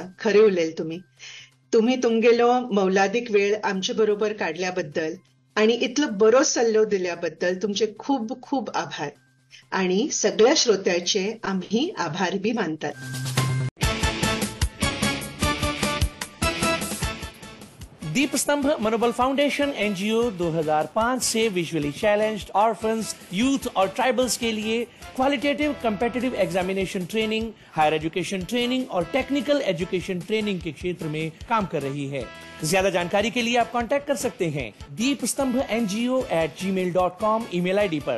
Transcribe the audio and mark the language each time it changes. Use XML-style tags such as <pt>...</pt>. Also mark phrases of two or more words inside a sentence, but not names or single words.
<kok>खरे उलयले तुम्ही तुमगेलो मौलादिक वेळ आमचे बरोबर काढल्याबद्दल आणि इतलो बरो सल्लो दिल्याबद्दल तुमचे खूप खूप आभार. आणि सगळ्या श्रोत्याचे आम्ही आभार बी मानतात.</kok> <hi>दीपस्तंभ मनोबल फाउंडेशन एनजीओ 2005 से</hi> <en>visually challenged orphans,</en> <hi>यूथ और ट्राइबल्स के लिए</hi> <en>qualitative competitive examination training, higher education training</en> <hi>और</hi> <en>technical education training</en> <hi>के क्षेत्र में काम कर रही है. ज्यादा जानकारी के लिए आप कांटेक्ट कर सकते हैं deepstambhNGO@gmail.com</hi> <en>email ID</en> <hi>पर.</hi>